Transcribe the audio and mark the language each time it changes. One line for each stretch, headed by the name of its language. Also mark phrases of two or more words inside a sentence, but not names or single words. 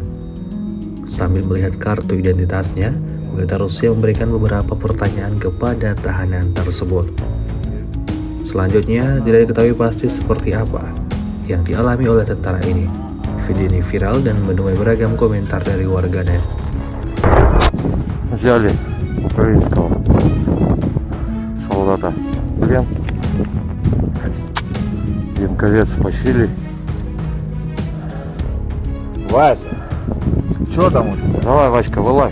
Indonesian: Sambil melihat kartu identitasnya, militer Rusia memberikan beberapa pertanyaan kepada tahanan tersebut. Selanjutnya, tidak diketahui pasti seperti apa yang dialami oleh tentara ini. Video ini viral dan menuai beragam komentar dari warganet.
Russian: Взяли украинского солдата в плен. Янковец Василий. Вася, что там у тебя? Давай, Васька, вылазь.